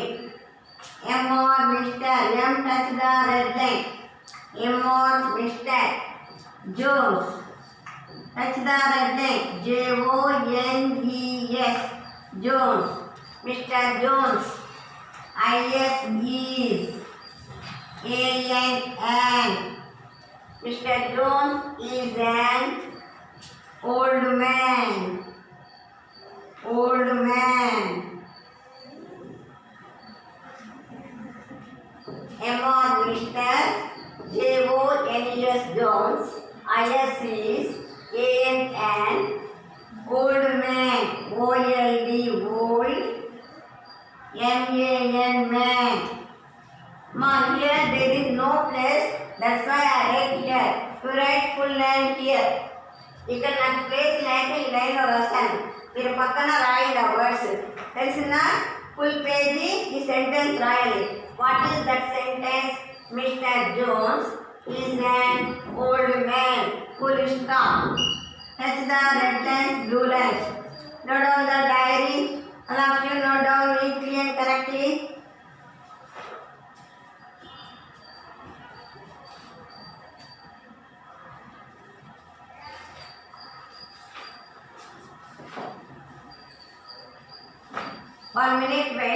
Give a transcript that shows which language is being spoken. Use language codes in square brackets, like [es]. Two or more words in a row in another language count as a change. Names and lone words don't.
[en] M or Mr. M touch the red line. M or Mr. Jones. Touch the red line. J-O-N-E-S. Jones. Mr. Jones. I-S is. A-N. Mr. Jones is an old man. Old man. M or Mr. J-O-N-E-S Jones. I-S is A-N. Old man. O-L-D old. M-A-N man. Ma, here there is no place. That's why I write here. To write full name here. [te] ఇక్కడ నాకు ప్లేస్ లేక ఈ లైన్లో రాశాను. మీరు పక్కన రాయండి ఆ వర్డ్స్. తెలిసిన [en] full page [te] ఈ సెంటెన్స్ రాయాలి. [en] What is that sentence? Mr. Jones is an old man. Full stop. Touch the red lines, blue lines. Note down the diary. All of you note down neatly and correctly. One minute wait.